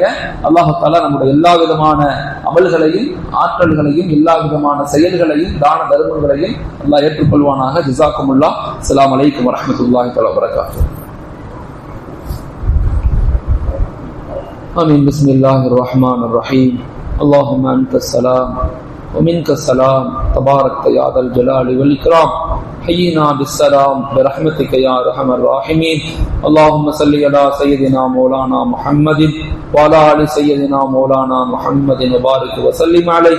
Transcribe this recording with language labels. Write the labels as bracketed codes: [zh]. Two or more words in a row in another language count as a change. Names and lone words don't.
[ta] அல்லாஹ் தஆலா நம்முடைய எல்லா விதமான அமல்களையும் ஆற்றல்களையும் எல்லா விதமான செயல்களையும் தான தர்மங்களையும் அல்லாஹ் ஏற்றுக்கொள்வானாக. [ar] ஜஸாக்குமுல்லாஹ். السلام عليكم ورحمة الله وبركاته. ஆமீன். بسم الله الرحمن الرحيم. اللهم أنت السلام ومنك السلام تبارك يا ذا الجلال والإكرام. حينا بالسلام برحمتك يا أرحم الراحمين. اللهم صل على سيدنا مولانا محمد وعلى آل سيدنا مولانا محمد وبارك وسلم عليه.